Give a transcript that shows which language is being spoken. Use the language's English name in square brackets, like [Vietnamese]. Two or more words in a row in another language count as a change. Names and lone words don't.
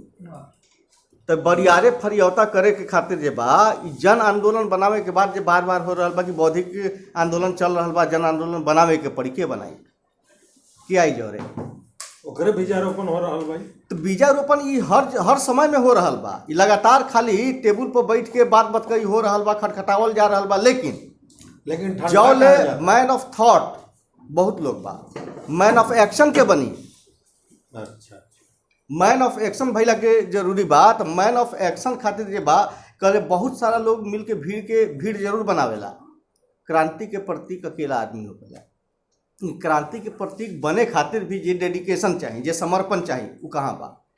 [Bhojpuri] तो बरियारे फरियौता करे के खातिर जे बा ई जन आंदोलन बनावे के बाद जे बार बार हो रहा बा कि बौद्धिक आंदोलन चल रहा बा, जन आंदोलन बनावे के पड़ी, के बनाई, के आई जोरे ओकरे बीजारोपण हो रहा भाई। तो बीजारोपण ये हर समय में हो रहा बा। ये लगातार खाली टेबुल पर बैठ के बात बतकई हो रहा बा, खटखटावल जा रहा बा, लेकिन जौले [English] man of thought [Bhojpuri] बहुत लोग बा, [English] man of action [Bhojpuri] के बनी। अच्छा, [English] man of action [Bhojpuri] भइला के जरूरी बा। तो [English] man of action [Bhojpuri] खातिर जे बा करे बहुत सारा लोग मिल के भीड़ जरूर बनावेला। क्रांति के प्रतीक अकेला आदमी होगा, क्रांति के प्रतीक बने खातिर भी जे डेडिकेशन चाहिए, जे समर्पण चाहिए, वो कहाँ बा?